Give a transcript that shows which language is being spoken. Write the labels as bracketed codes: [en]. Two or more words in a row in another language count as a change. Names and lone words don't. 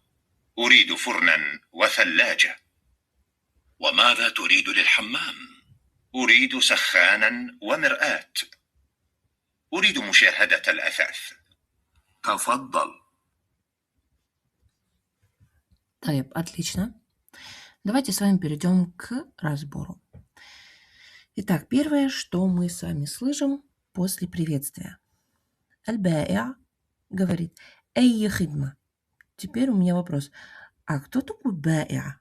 [ar] أريد فرنا وثلاجة. وماذا تريد للحمام؟ أريد سخانا ومرآة. أريد مشاهدة الأثاث. تفضل. طيب, [ru] отлично. Давайте с вами перейдем к разбору. Итак, первое, что мы с вами слышим после приветствия. Аль-Ба'и'а говорит [ar] «أي خدمة». [ru] Теперь у меня вопрос. А кто такой Ба'и'а?